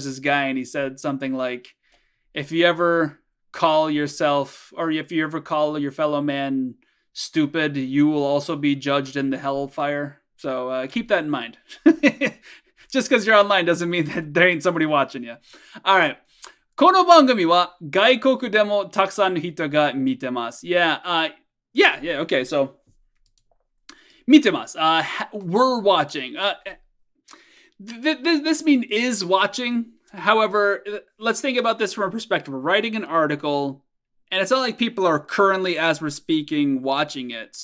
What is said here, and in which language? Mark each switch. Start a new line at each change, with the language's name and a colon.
English: There's this guy, and he said something like, "If you ever call yourself, or if you ever call your fellow man stupid, you will also be judged in the hellfire." So keep that in mind. Just because you're online doesn't mean that there ain't somebody watching you. All right.
Japanese: この番組は外国でもたくさんの人が見てます。
English: Yeah, okay, so
Japanese: 見てます.
English: We're watching. This mean is watching. However, let's think about this from a perspective. We're writing an article, and it's not like people are currently, as we're speaking, watching it.